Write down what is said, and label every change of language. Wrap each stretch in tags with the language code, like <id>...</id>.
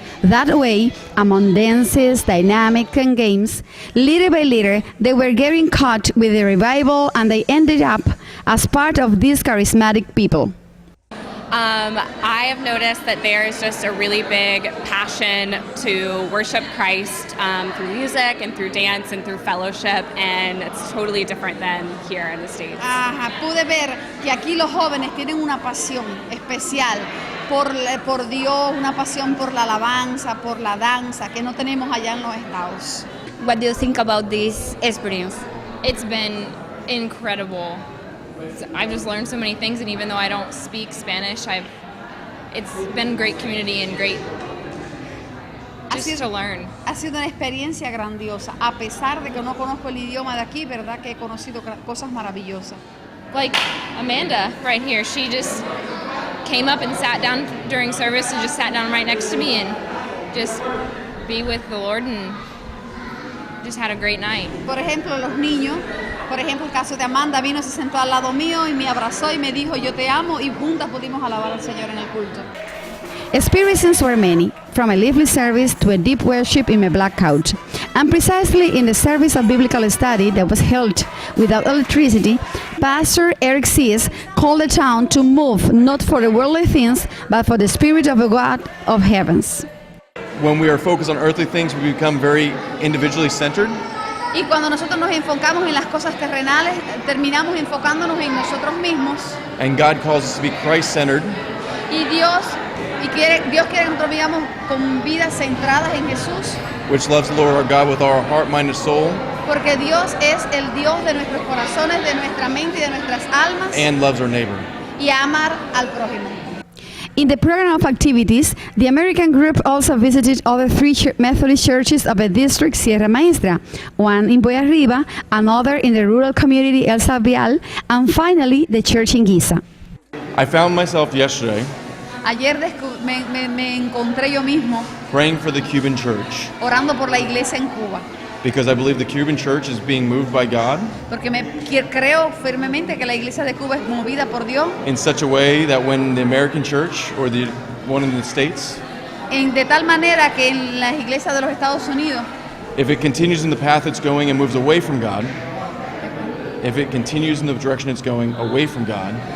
<en>That way, among dances, dynamics, and games, little by little, they were getting caught with the revival, and they ended up as part of these charismatic people. I have noticed that there is just a really big passion to worship Christ through music and through dance and through fellowship, and it's totally different than here in the States.</en> <es>Pude ver que aquí los jóvenes tienen una pasión especial por Dios, una pasión por la alabanza, por la danza, que no tenemos allá en los Estados.</es> <en>What do you think about this experience? It's been incredible. I've just learned so many things, and even though I don't speak Spanish, it's been great community and great just to learn.</en> <es>Ha sido una experiencia grandiosa, a pesar de que no conozco el idioma de aquí, verdad que he conocido cosas maravillosas.</es> <en>Like Amanda right here, she just came up and sat down during service and just sat down right next to me and just be with the Lord and just had a great night.</en> <es>Por ejemplo, los niños, por ejemplo, el caso de Amanda, vino, se sentó al lado mío y me abrazó y me dijo, yo te amo, y juntas pudimos alabar al Señor en el culto.</es> <en>Experiences were many, from a lively service to a deep worship in a black couch. And precisely in the service of biblical study that was held without electricity, Pastor Eric Sees called the town to move not for the worldly things, but for the Spirit of the God of heavens. When we are focused on earthly things, we become very individually centered.</en> <es>Y cuando nosotros nos enfocamos en las cosas terrenales, terminamos enfocándonos en nosotros mismos.</es> <en>And God calls us to be Christ-centered.</en> <es>Y Dios quiere que nosotros vivamos con vidas centradas en Jesús.</es> <en>Which loves the Lord our God with our heart, mind, and soul.</en> <es>Porque Dios es el Dios de nuestros corazones, de nuestra mente y de nuestras almas.</es> <en>And loves our neighbor.</en> <es>Y amar al prójimo.</es> <en>In the program of activities, the American group also visited other three Methodist churches of the district Sierra Maestra, one in Boya Arriba, another in the rural community El Sabial, and finally the church in Giza. I found myself yesterday</en> <es>Ayer me encontré yo mismo</es> <en>praying for the Cuban church</en> <es>orando por la iglesia en Cuba.</es> <en>because I believe the Cuban church is being moved by God</en> <es>Porque creo firmemente que la iglesia de Cuba es movida por Dios</es> <en>in such a way that when the American church or the one in the States,</en> <es>de tal manera que en las iglesias de los Estados Unidos,</es> <en>if it continues in the path it's going and moves away from God, if it continues in the direction it's going away from God,</en>